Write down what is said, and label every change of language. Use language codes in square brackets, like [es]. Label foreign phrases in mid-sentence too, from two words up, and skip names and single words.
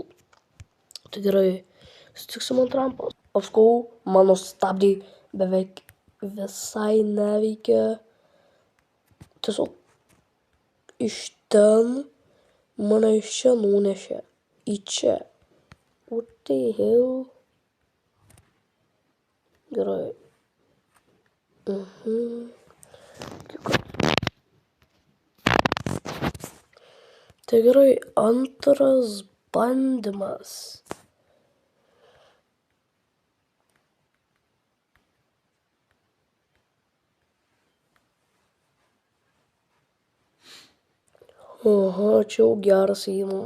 [lt] Tai gerai. Sutiksim ant rampos. Paskui mano stabdžiai beveik visai neveikia. Tiesiog iš ten mane iš čia nunešė į čia. [en] What the hell? [lt] Gerai. Tai gerai, antras bandymas. Aha, čia jau geras įimu.